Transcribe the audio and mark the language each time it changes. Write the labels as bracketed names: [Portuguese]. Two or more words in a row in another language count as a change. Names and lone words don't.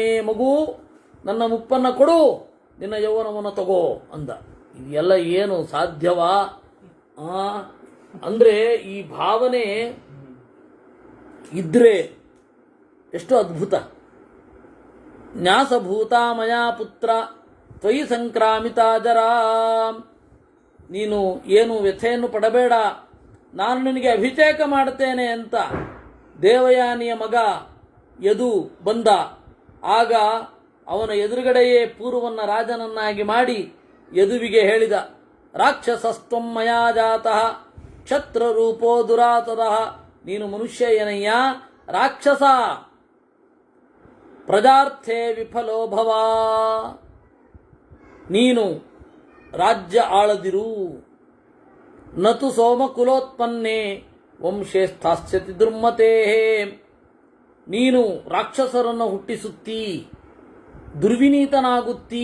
[Kannada] ಮಗು, ನನ್ನ ಮುಪ್ಪನ್ನ ಕೊಡು, ನಿನ್ನ ಯೌವನವನ್ನು ತಗೋ ಅಂದ. ಇದೆಲ್ಲ ಏನು ಸಾಧ್ಯವಾ? ಅಂದ್ರೆ ಈ ಭಾವನೆ ಇದ್ರೆ ಎಷ್ಟು ಅದ್ಭುತ. [Sanskrit] ನ್ಯಾಸಭೂತ ಮಯಾ ಪುತ್ರ ತ್ವಯಿ ಸಂಕ್ರಾಮಿತ ಜರಾ. [Kannada] ನೀನು ಏನು ವ್ಯಥೆಯನ್ನು ಪಡಬೇಡ, ನಾನು ನಿನಗೆ ಅಭಿಷೇಕ ಮಾಡುತ್ತೇನೆ ಅಂತ ದೇವಯಾನಿಯ ಮಗ ಯದು ಬಂದ. ಆಗ ಅವನ ಎದುರುಗಡೆಯೇ ಪೂರ್ವವನ್ನು ರಾಜನನ್ನಾಗಿ ಮಾಡಿ ಯದುವಿಗೆ ಹೇಳಿದ, [Sanskrit] ರಾಕ್ಷಸಸ್ತ್ವಂ ಮಯಾ ಜಾತಃ ಕ್ಷತ್ರ ರೂಪೋ ದುರಾತದಃ. [Kannada] ನೀನು ಮನುಷ್ಯ ಏನಯ್ಯ, ರಾಕ್ಷಸ. [Sanskrit] ಪ್ರಜಾರ್ಥೇ ವಿಫಲೋ ಭವ, [Kannada] ನೀನು ರಾಜ್ಯ ಆಳದಿರು. [Sanskrit] ನತು ಸೋಮಕುಲೋತ್ಪನ್ನೇ ವಂಶೇ ಸ್ಥಾಸ್ಯತಿ ದುರ್ಮತೇ, [Kannada] ನೀನು ರಾಕ್ಷಸರನ್ನು ಹುಟ್ಟಿಸುತ್ತೀ, ದುರ್ವಿನೀತನಾಗುತ್ತೀ.